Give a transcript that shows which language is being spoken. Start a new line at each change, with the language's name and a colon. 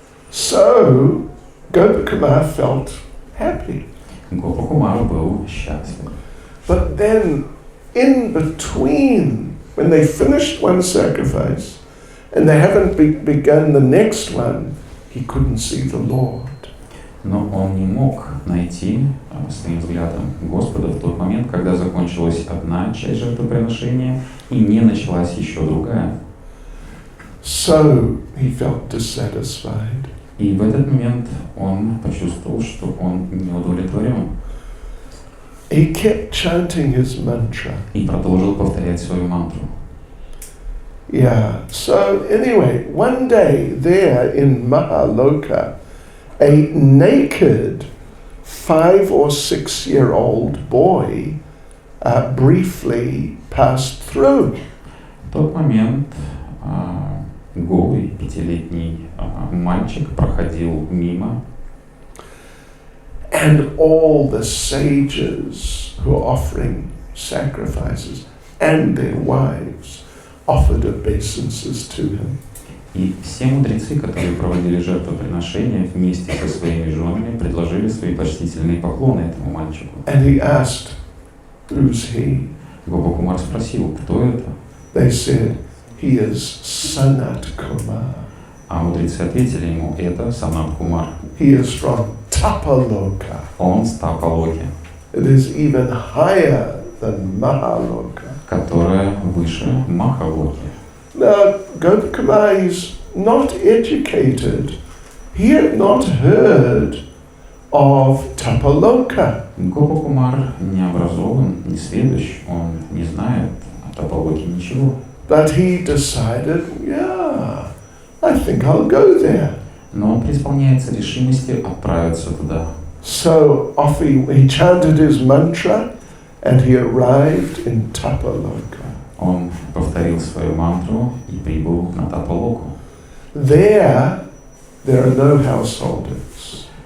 English: So, Gopakumar felt happy.
Russian: Гопакумар был счастлив.
English: But then, in between, when they finished one sacrifice and they haven't begun the next one, he couldn't see the Lord.
Russian: Но он не мог найти своим взглядом Господа в тот момент, когда закончилась одна часть жертвоприношения и не началась еще другая.
English: So he felt dissatisfied.
Russian: И в этот момент он почувствовал, что он не удовлетворен.
English: He kept chanting his mantra.
Russian: И продолжил повторять свою мантру.
English: Yeah, so anyway, one day there in Mahaloka, a naked 5 or 6-year-old boy briefly passed through.
Russian: В тот момент голый 5-летний мальчик проходил мимо.
English: And all the sages who are offering sacrifices and their wives offered obeisances to him.
Russian: И все мудрецы, которые проводили жертвоприношения вместе со своими женами, предложили свои почтительные поклоны этому мальчику.
English: And he asked, who's he?
Russian: Гопакумар спросил, кто это?
English: They said, he is Sanat Kumar.
Russian: А мудрецы ответили ему, это Санат Кумар.
English: He is from Tapaloka.
Russian: Он с Тапалоки,
English: It is even higher than Mahaloka.
Russian: которая выше Махалоки.
English: Now, Gopakumar is not educated. He had not heard of Tapaloka.
Russian: Гопакумар не образован, не сведущ, он не знает о Тапалоке ничего.
English: But he decided, yeah, I think I'll go there.
Russian: Но он преисполняется решимости отправиться туда.
English: So off he chanted his mantra and he arrived in Tapaloka.
Russian: Он повторил свою мантру и прибыл на Тапалоку.
English: There are no householders.